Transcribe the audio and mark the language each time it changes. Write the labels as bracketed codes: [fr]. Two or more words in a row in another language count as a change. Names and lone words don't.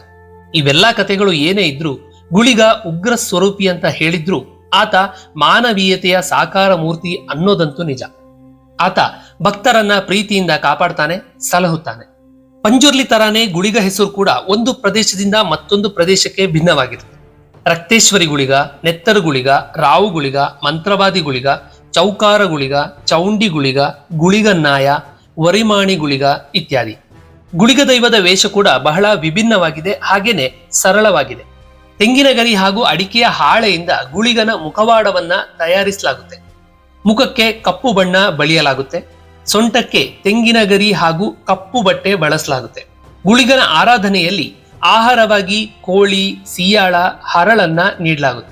[kn] ಇವೆಲ್ಲ ಕಥೆಗಳು ಏನೇ ಇದ್ರೂ ಗುಳಿಗ ಉಗ್ರ ಸ್ವರೂಪಿ ಅಂತ ಹೇಳಿದ್ರು ಆತ ಮಾನವೀಯತೆಯ ಸಾಕಾರ ಮೂರ್ತಿ ಅನ್ನೋದಂತೂ ನಿಜ. ಆತ ಭಕ್ತರನ್ನ ಪ್ರೀತಿಯಿಂದ ಕಾಪಾಡ್ತಾನೆ, ಸಲಹುತ್ತಾನೆ. ಪಂಜುರ್ಲಿ ತರಾನೇ ಗುಳಿಗ ಹೆಸರು ಕೂಡ ಒಂದು ಪ್ರದೇಶದಿಂದ ಮತ್ತೊಂದು ಪ್ರದೇಶಕ್ಕೆ ಭಿನ್ನವಾಗಿರುತ್ತೆ. ರಕ್ತೇಶ್ವರಿ ಗುಳಿಗ, ನೆತ್ತರು ಗುಳಿಗ, ರಾವು ಗುಳಿಗ, ಮಂತ್ರವಾದಿ ಗುಳಿಗ, ಚೌಕಾರ ಗುಳಿಗ, ಚೌಂಡಿ ಗುಳಿಗ, ಗುಳಿಗನ್ನಾಯ, ವರಿಮಾಣಿ ಗುಳಿಗ ಇತ್ಯಾದಿ. ಗುಳಿಗ ದೈವದ ವೇಷ ಕೂಡ ಬಹಳ ವಿಭಿನ್ನವಾಗಿದೆ, ಹಾಗೇನೆ ಸರಳವಾಗಿದೆ. ತೆಂಗಿನ ಗರಿ ಹಾಗೂ ಅಡಿಕೆಯ ಹಾಳೆಯಿಂದ ಗುಳಿಗನ ಮುಖವಾಡವನ್ನ ತಯಾರಿಸಲಾಗುತ್ತೆ. ಮುಖಕ್ಕೆ ಕಪ್ಪು ಬಣ್ಣ ಬಳಿಯಲಾಗುತ್ತೆ. ಸೊಂಟಕ್ಕೆ ತೆಂಗಿನ ಗರಿ ಹಾಗೂ ಕಪ್ಪು ಬಟ್ಟೆ ಬಳಸಲಾಗುತ್ತೆ. ಗುಳಿಗನ ಆರಾಧನೆಯಲ್ಲಿ ಆಹಾರವಾಗಿ ಕೋಳಿ, ಸಿಯಾಳ, ಹರಳನ್ನ ನೀಡಲಾಗುತ್ತೆ.